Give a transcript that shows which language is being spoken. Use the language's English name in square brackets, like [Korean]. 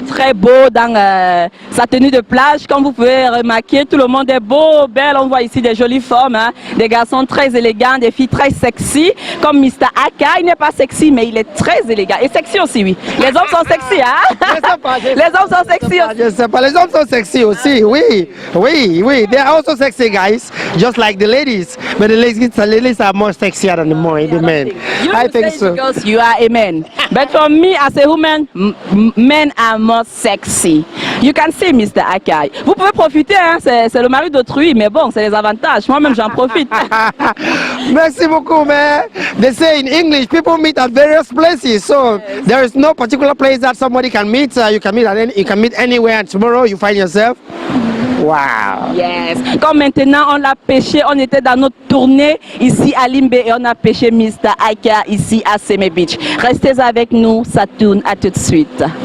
[French] Très beau dans sa tenue de plage. Comme vous pouvez remarquer, tout le monde est beau, belle. On voit ici des jolies formes, hein, des garçons très élégants, des filles très sexy, comme Mr. Aka. Il n'est pas sexy, mais il est très élégant. Et sexy aussi, oui. Les hommes sont sexy, hein? Les hommes sont sexy aussi. Je sais pas, les hommes sont sexy aussi, oui. [English] They are also sexy guys, just like the ladies. But the ladies are more sexier than the men. I think so. Because you are a man. But for me, as a woman, men are more sexy. You can see, Mr. Aka. [French] Vous pouvez profiter, hein? C'est le mari d'autrui, mais bon, c'est les avantages. Moi-même, j'en profite. Merci beaucoup, man. [English] They say in English, people meet at various places. So yes. There is no particular place that somebody can meet. You can meet anywhere, and tomorrow you find yourself. Wow. Yes. [French] Comme maintenant on l'a pêché, on était dans notre tournée ici à Limbe et on a pêché Mr. Aka ici à Seme Beach. Restez avec nous, ça tourne, à tout de suite.